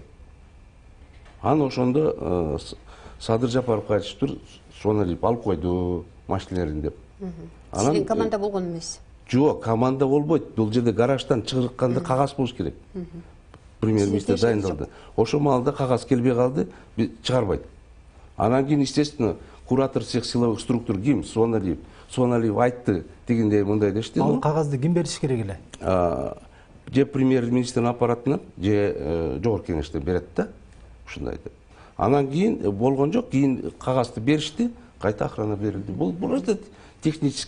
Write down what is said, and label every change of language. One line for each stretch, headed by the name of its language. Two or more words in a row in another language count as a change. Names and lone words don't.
Kyrgyz: Анан ошондо Садыр Жапаровго айтыштыр, Суаналиев алып койду машиналерин деп. Сизин команда болгон эмес. Жок, команда болбойт. Бул жерде гараждан чыгыртканда кагаз болуш керек. Премьер-министр дайындалды. Ошол маалда кагаз келбей калды, чыгарбайт. Анан кийин,
Russian: естественно, куратор всех силовых структур ким? Суаналиев.
Kyrgyz: Суаналиев айтты, дегендей мындай дешти. Ал кагазды ким бериш керек эле? Же премьер-министрдин аппаратынан, же жогорку кеңештен берет да. Ушундай деп. Анан кийин болгон жок, кийин кагазды беришти, кайта охрана берилди. Бул
Russian: просто технически.